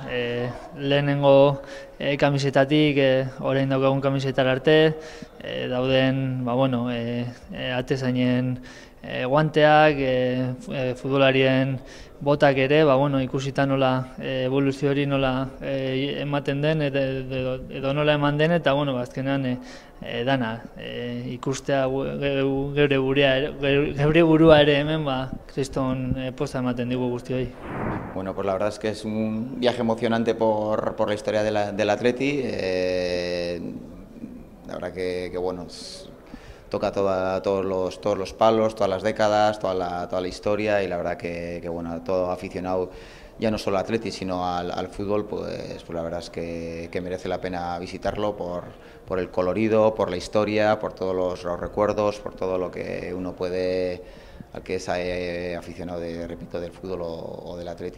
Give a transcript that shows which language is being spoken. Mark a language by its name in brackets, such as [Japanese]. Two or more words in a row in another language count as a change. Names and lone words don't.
[Basque] Lehenengo kamisetatik orain daukagun kamisetara arte dauden atezainen guanteak, futbolarien botak ere, ikusita nola evoluzio hori nola ematen den edo nola eman den eta azkenean dana ikustea geure burua ere hemen kriston poza ematen digu guztioi. [Spanish] Bueno, pues la verdad es que es un viaje emocionante por la historia del Atleti. La verdad que bueno, toca todos los palos, todas las décadas, toda la historia, y la verdad que bueno, todo aficionado, ya no solo al Atleti, sino al fútbol, pues la verdad es que merece la pena visitarlo por el colorido, por la historia, por todos los recuerdos, por todo lo que uno puede, al que es aficionado repito, del fútbol o del Atleti.